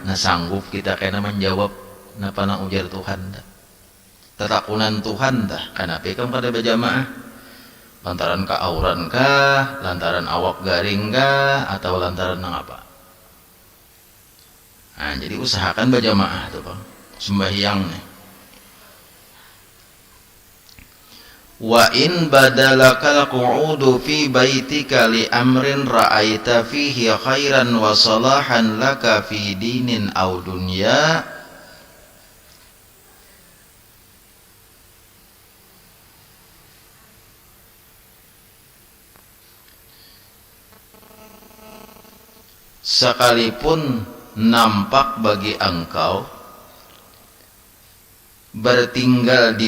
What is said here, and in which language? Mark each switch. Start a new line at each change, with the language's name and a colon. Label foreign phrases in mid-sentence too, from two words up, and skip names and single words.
Banjar: Nah sanggup kita kena menjawab napa nang ujar Tuhan dah. Tetakunan Tuhan dah. Kenapa ikan kada berjamaah? Lantaran keauran kah, lantaran awak garing kah, atau lantaran nang apa? Nah, jadi usahakan berjamaah tuh Bang. Sembahyang nih.
Arabic: وإن بدا لك القعود في بيتك لأمر رأيت فيه خيرا وصلاحا لك في دين أو دنيا
Banjar: sekalipun nampak bagi engkau bertinggal di